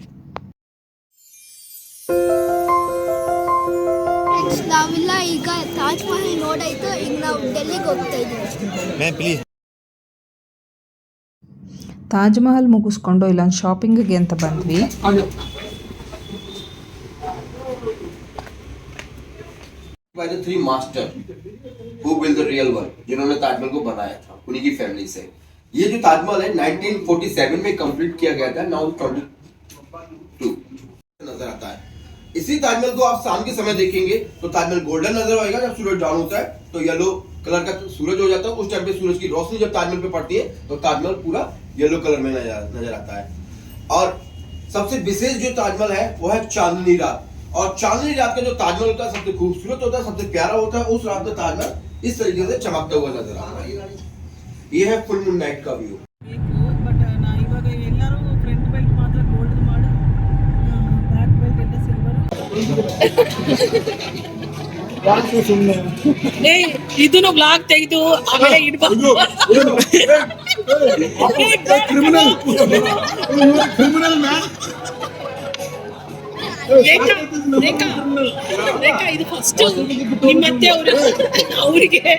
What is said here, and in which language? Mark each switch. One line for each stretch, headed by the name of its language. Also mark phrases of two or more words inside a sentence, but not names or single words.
Kannada: ನಾವೆಲ್ಲ ಈಗ ತಾಜ್ ಮಹಲ್ ನೋಡಾಯ್ತು, ಈಗ ನಾವು ಡೆಲ್ಲಿಗೆ ಹೋಗ್ತಾ ಇದ್ದೀವಿ. ತಾಜ್ ಮಹಲ್ ಮುಗಿಸ್ಕೊಂಡು ಇಲ್ಲೊಂದು ಶಾಪಿಂಗಿಗೆ ಅಂತ ಬಂದ್ವಿ.
English: by the 3 master who built the real one,
Hindi: जिन्होंने ताजमहल को बनाया था, उन्हीं की फैमिली से। ये जो ताजमहल है 1947 में कंप्लीट किया गया था, नाउ 22 नजर आता है। इसी ताजमहल को आप शाम के समय देखेंगे तो ताजमहल गोल्डन नजर आएगा। जब सूरज डाउन होता है तो
English: yellow colour
Hindi: का सूरज हो जाता है। उस टाइम पे सूरज की रोशनी जब ताजमहल पे पड़ती है तो ताजमहल पूरा
English: yellow colour
Hindi: में नजर आता है। और सबसे विशेष जो ताजमहल है वो है चांदनी रात। और चांदनी रात का जो ताजमहल होता है सबसे खूबसूरत होता है, सबसे प्यारा होता है। उस रात में ताजमहल इस तरीके से चमकता हुआ नजर आता है। ये है
English: full moon night
Hindi: का व्यू।
Kannada: ಬಟ್ ಇವಾಗ ಎಲ್ಲರೂ
English: front belt
Kannada: ಮಾತ್ರ ಗೋಲ್ಡ್ ಮಾಡಿ
English: back belt
Kannada: ಎಲ್ಲ ಸಿಲ್ವರ್. ಇದನ್ನು ಬ್ಲಾಗ್ ತೆಗೆದು ಆಮೇಲೆ ಇಡಬಹುದು. ರೇಖಾ ಇದು ಫಸ್ಟ್ ನಿಮ್ಮತ್ತೆ ಅವರಿಗೆ